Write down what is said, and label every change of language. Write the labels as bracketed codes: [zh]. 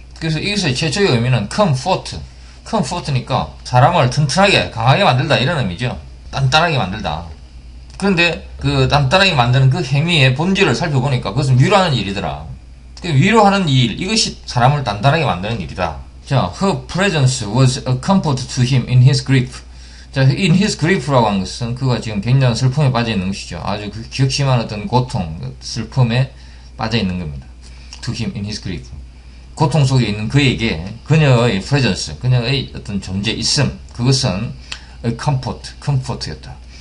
[ko] 그래서 여기서 최초의 의미는 comfort니까 사람을 튼튼하게 강하게 만들다 이런 의미죠. 단단하게 만들다. 그런데 그 단단하게 만드는 그 행위의 본질을 살펴보니까 그것은 위로하는 일이더라. 위로하는 일, 이것이 사람을 단단하게 만드는 일이다. [en] 자, her presence was a comfort to him in his grief. [ko] 자, [en] in his grief [ko] 라고 하는 것은 그가 지금 굉장한 슬픔에 빠져 있는 것이죠. 아주 격심한 어떤 고통, 슬픔에 빠져 있는 겁니다. [en] To him in his grief. [ko] 고통 속에 있는 그에게 그녀의 presence, 그녀의 어떤 존재 있음, 그것은 comfort였다.